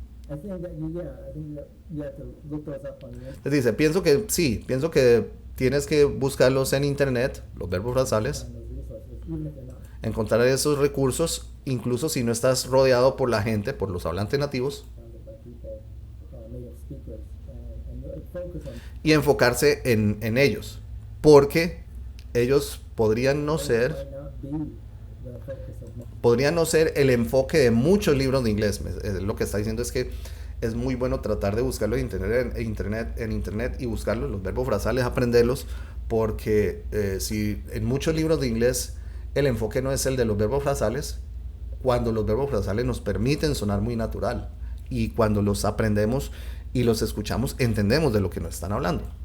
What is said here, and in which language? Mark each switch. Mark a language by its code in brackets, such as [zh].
[en] I think that you have to look those up on the internet. [es] Les dice, pienso que tienes que buscarlos en internet, los verbos frasales, [en] Find those resources, even if you're not [es] encontrar esos recursos, incluso si no estás rodeado por la gente, por los hablantes nativos, [en] surrounded by people, native speakers, and really focus on [es] y enfocarse en ellos, porque ellos podrían no ser [en] might not be the focus of most. [es] podría no ser el enfoque de muchos libros de inglés. Lo que está diciendo es que es muy bueno tratar de buscarlo en internet y buscarlos, los verbos frasales, aprenderlos, porque si en muchos libros de inglés el enfoque no es el de los verbos frasales, cuando los verbos frasales nos permiten sonar muy natural y cuando los aprendemos y los escuchamos, entendemos de lo que nos están hablando.